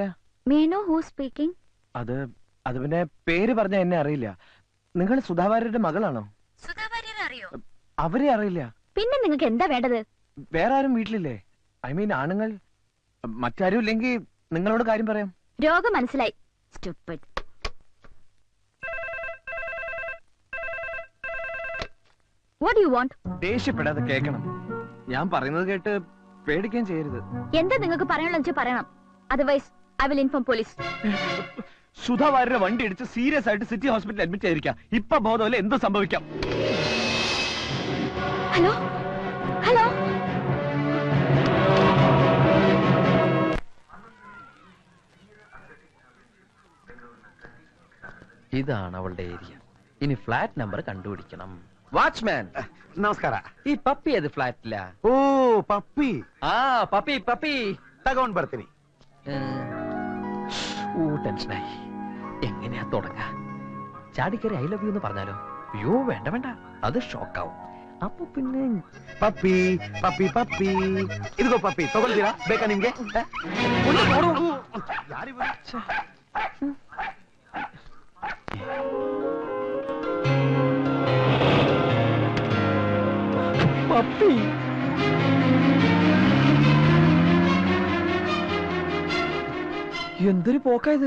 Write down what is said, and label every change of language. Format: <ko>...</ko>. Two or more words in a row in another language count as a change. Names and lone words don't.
<en>May know who speaking?</en> <ml>അത് പിന്നെ പേര് പറഞ്ഞ എന്നെ അറിയില്ല. നിങ്ങൾ സുധാ വാര്യരുടെ മകളാണോ? സുധാ വാര്യരെ അറിയോ? അവരെ അറിയില്ല. പിന്നെ നിങ്ങൾക്ക് എന്താ വേണ്ടത്? വേറെ ആരും വീട്ടിലില്ലേ?</ml> <en>I mean</en> <ml>ആണുങ്ങൾ. മറ്റാരും ഇല്ലെങ്കിൽ നിങ്ങളോട് കാര്യം പറയാം. രോഗം മനസ്സിലായി.</ml> <en>Stupid. What do you want?</en> <ml>ദേഷ്യപ്പെടാതെ കേൾക്കണം. ഞാൻ പറയുന്നത് കേട്ട് പേടിക്കാൻ ചെയ്യരുത്. എന്താ നിങ്ങൾക്ക് പറയാനുള്ള പറയണം.</ml> <en>Otherwise I will inform police.</en> <ml>സുധാ വാര്യരുടെ വണ്ടി ഇടിച്ച് സീരിയസ് ആയിട്ട് സിറ്റി ഹോസ്പിറ്റലിൽ അഡ്മിറ്റ് ചെയ്തിരിക്കാം. ഇപ്പൊ ബോധമല്ല, എന്ത് സംഭവിക്കാം? ഹലോ ഹലോ. ഇതാണ് അവളുടെ ഏരിയ. ഇനി</ml> <en>flat number</en> <ml>കണ്ടുപിടിക്കണം. വാച്ച്മാൻ</ml> <kn>ನಮಸ್ಕಾರ.</kn> <ml>ഈ പപ്പി ഏത് ഫ്ലാറ്റില?</ml> <kn>ಓ ಪಪ್ಪಿ.</kn> <ml>ആ പപ്പി പപ്പി</ml> <kn>തകോണ്ട് ಬರ್ತೀನಿ.</kn> <ml>ടെൻഷനായി. എങ്ങനെയാ തുടങ്ങ? ചാടിക്കറി</ml> <en>I love you</en> <ml>എന്ന് പറഞ്ഞാലോ? അയ്യോ വേണ്ട വേണ്ട, അത് ഷോക്കാവും. അപ്പൊ പിന്നെ</ml> <kn>ಪಪ್ಪಿ ಪಪ್ಪಿ ಪಪ್ಪಿ. ಇದಿಗೋ ಪಪ್ಪಿ, ತಗೊಳ್ತೀರಾ? ಬೇಕಾ ನಿಮ್ಗೆ?</kn> <ml>പപ്പി. എന്തൊരു പോക്കായത്.</ml>